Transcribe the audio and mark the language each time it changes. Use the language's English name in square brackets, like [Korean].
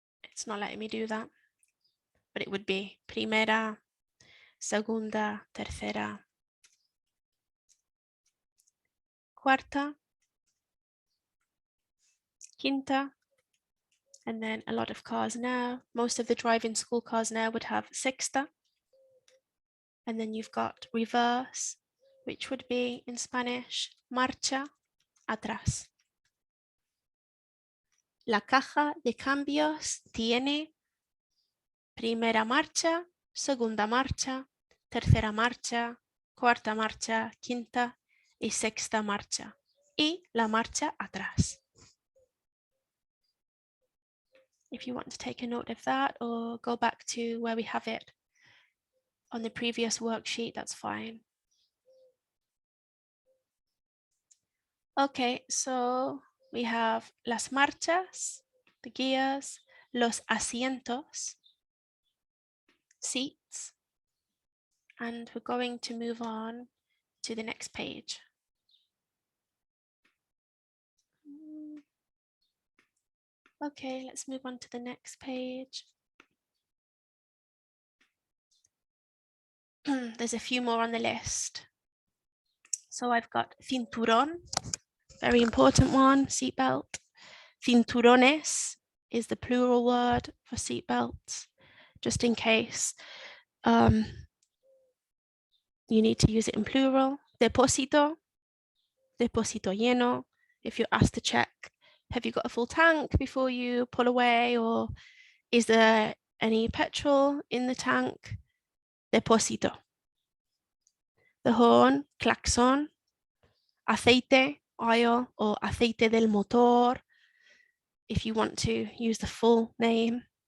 [English] It's not letting me do that, but it would be [Spanish] primera, segunda, tercera, cuarta, quinta, [English] and then a lot of cars now, most of the driving school cars now would have [Spanish] sexta, [English] and then you've got reverse, which would be in Spanish, [Spanish] marcha atrás. La caja de cambios tiene primera marcha, segunda marcha, tercera marcha, cuarta marcha, quinta y sexta marcha. Y la marcha atrás. [English] If you want to take a note of that or go back to where we have it on the previous worksheet, that's fine. Okay, so we have [Spanish] las marchas, [English] the gears, [Spanish] los asientos, [English] seats, and we're going to move on to the next page. Okay, let's move on to the next page. There's a few more on the list. So I've got cinturón, very important one, seatbelt. Cinturones is the plural word for seatbelts, just in case you need to use it in plural. [Spanish] Depósito, depósito lleno. [English] If you're asked to check, have you got a full tank before you pull away, or is there any petrol in the tank? Depósito. The horn, claxon. Aceite, oil, or [Spanish] aceite del motor, [English] if you want to use the full name.